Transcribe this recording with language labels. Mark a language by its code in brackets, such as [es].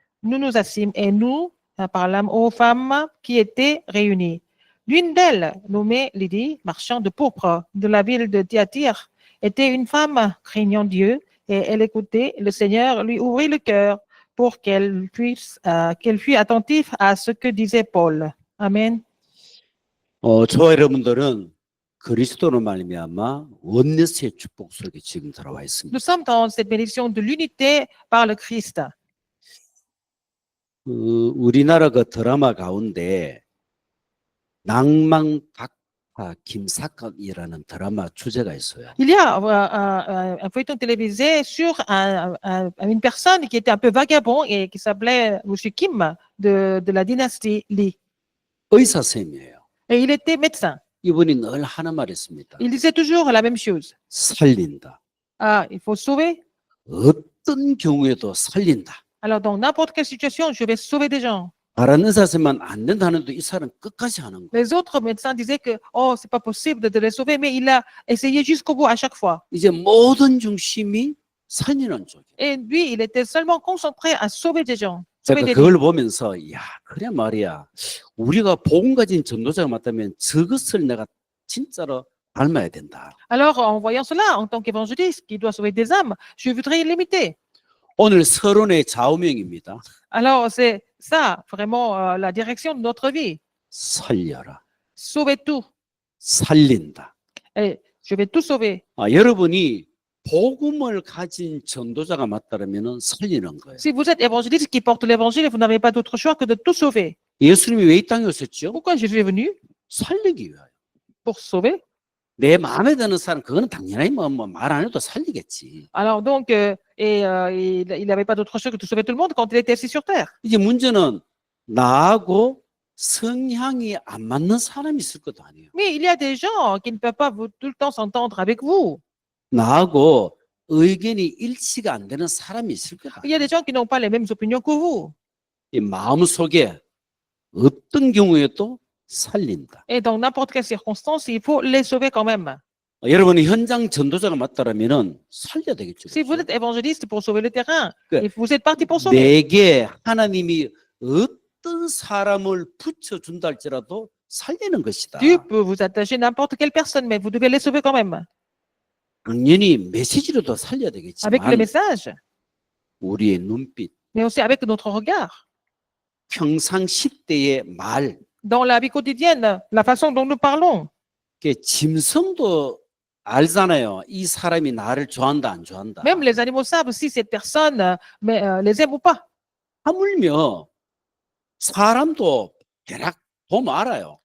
[fr] Nous nous assîmes et nous parlâmes aux femmes qui étaient réunies. L'une d'elles, nommée Lydie, marchand de pourpre de la ville de Thyatire, était une femme craignant Dieu et elle écoutait le Seigneur lui ouvrit le cœur pour qu'elle fût attentive à ce que disait Paul. Amen. [ko] 저와 여러분들은 그리스도로 말미암아 원네스의 축복 속에 지금 들어와 있습니다. [fr] Nous sommes dans cette bénédiction de l'unité par le Christ. [ko] 우리나라 그 드라마 가운데 낭만각파 김사각이라는 드라마 주제가 있어요. [fr] Il y a un feuilleton télévisé sur une personne qui était un peu vagabond et qui s'appelait M. Kim de la dynastie Lee. [ko] 의사 쌤이에요. [fr] Et il était médecin. [ko] 이분이 늘 하는 말이 있습니다. [fr] Il disait toujours la même chose. [ko] 살린다. [fr] Ah, il faut sauver. [ko] 어떤 경우에도 살린다. [fr] Alors, dans n'importe quelle situation, je vais sauver des gens. [ko] 다른 의사쌤은 안 된다는데 이 사람 끝까지 하는 거예요. [fr] Les autres médecins disaient que, oh, c'est pas possible de les sauver, mais il a essayé jusqu'au bout à chaque fois. [ko] 이제 모든 중심이 살리는 쪽이에요. [fr] Et lui, il était seulement concentré à sauver des gens. Sauver [ko] 제가 [fr] des [ko] 그걸 [fr] vies. [ko] 보면서 야 그래 말이야 우리가 복음 가진 전도자가 맞다면 저것을 내가 진짜로 닮아야 된다. [fr] Alors, en voyant cela, en tant qu'évangéliste qui doit sauver des âmes, je voudrais l'imiter. [ko] 오늘 서론의 좌우명입니다. [fr] Alors, c'est ça, vraiment, la direction de notre vie. [ko] 살려라. [fr] Sauver tout. [ko] 살린다. [fr] Et je vais tout sauver. [ko] 여러분이 복음을 가진 전도자가 맞다면 살리는 거예요. [fr] Si vous êtes évangéliste qui porte l'évangile, vous n'avez pas d'autre choix que de tout sauver. [ko] 예수님이 왜 이 땅에 오셨죠? [fr] Pourquoi Jésus est venu? [ko] 살리기 위하여. [fr] Pour sauver. [ko] 내 마음에 드는 사람 그거는 당연히 말 안 해도 살리겠지. [fr] Alors donc, il n'avait pas d'autre choix que de sauver tout le monde quand il était assis sur terre. [ko] 이제 문제는 나하고 성향이 안 맞는 사람이 있을 것도 아니에요. [fr] Mais il y a des gens qui ne peuvent pas tout le temps s'entendre avec vous. [ko] 나하고 의견이 일치가 안 되는 사람이 있을 거다. [fr] Il y a des gens qui n'ont pas les mêmes opinions que vous. [ko] 이 마음 속에 어떤 경우에도 살린다. [fr] Et dans n'importe quelle circonstance, il faut les sauver quand même. [ko] 여러분이 현장 전도자가 맞다라면은 살려야 되겠죠. [fr] Si vous êtes évangéliste pour sauver le terrain, [ko] 그 [fr] et vous êtes parti pour sauver. [ko] 내게 하나님이 어떤 사람을 붙여준다 할지라도 살리는 것이다. [fr] Dieu peut vous attacher n'importe quelle personne, mais vous devez les sauver quand même. [ko] 당연히 메시지로도 살려야 [fr] Avec le [ko] 되겠지만 [fr] message, [ko] 우리의 눈빛, [fr] mais aussi avec notre regard. [ko] 평상시대의 말, [fr] Dans la vie quotidienne, la façon dont nous parlons. [ko] 짐승도 알잖아요. 이 사람이 나를 좋아한다 안 좋아한다. [fr] Même les animaux savent si cette personne les aime ou pas. [ko] 하물며 사람도 대략 보면 알아요.